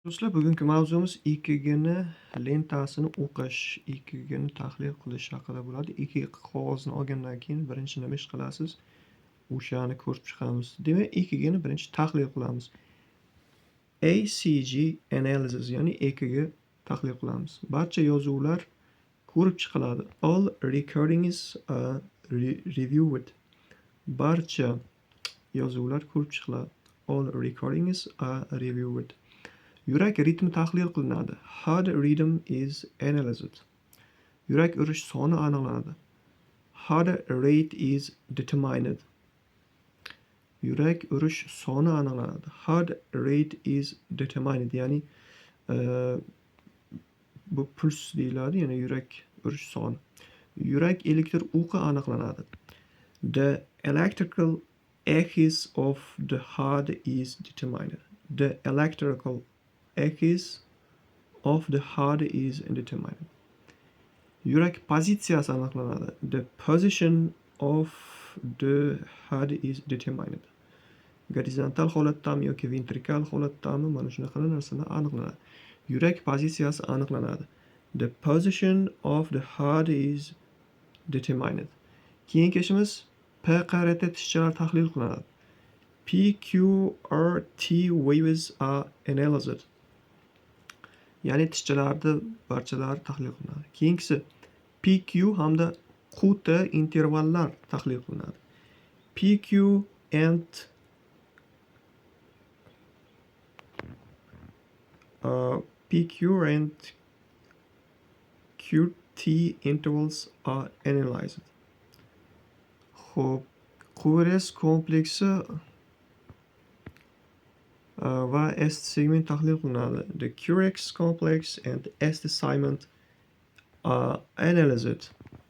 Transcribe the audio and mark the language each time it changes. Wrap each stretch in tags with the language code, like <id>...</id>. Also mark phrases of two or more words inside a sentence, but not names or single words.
<uz>Do'stlar, bugungi mavzumiz EKGni lentasini o'qish, EKGni tahlil qilish haqida bo'ladi. EKG qog'ozini olgandan keyin birinchi nima ish qilasiz? O'shani ko'rib chiqamiz. Demak, EKGni birinchi tahlil qilamiz.</uz> <en>ACG analysis,</en> <uz>ya'ni EKG tahlil qilamiz. Barcha yozuvlar ko'rib chiqiladi.</uz> <en>All recordings are reviewed.</en> <uz>Barcha yozuvlar ko'rib chiqiladi.</uz> <en>All recordings are reviewed.</en> <uz>Yurak ritmi tahlil qilinadi.</uz> <en>Heart rhythm is analyzed.</en> <uz>Yurak urish soni aniqlanadi.</uz> <en>Heart rate is determined.</en> <uz>Yurak urish soni aniqlanadi.</uz> <en>Heart rate is determined,</en> <uz>ya'ni bu puls deyiladi, ya'ni yurak urish soni. Yurak elektr o'qi aniqlanadi.</uz> <en>The electrical axis of the heart is determined. The electrical axis of the heart is determined.</en> <uz>Yurak pozitsiyasi aniqlanadi.</uz> <en>The position of the heart is determined.</en> <uz>Gorizontal holatdami yoki ventrikal holatdami, mana shunaqa narsalar aniqlanadi. Yurak pozitsiyasi aniqlanadi.</uz> <en>The position of the heart is determined.</en> <uz>Keyingi ishimiz PQRT tishchalar tahlil qilinadi.</uz> <en>PQRT waves are analyzed.</en> <uz>Ya'ni tishchalarni barchalari tahlil qilinadi. Keyingisi PQ hamda QT intervallar tahlil qilinadi.</uz> <en>PQ and QT intervals are analyzed.</en> <uz>Xo'p, QRS kompleksi va ST segment tahlil qilinadi.</uz> <en>The QRS complex and ST segment are analyzed.</en>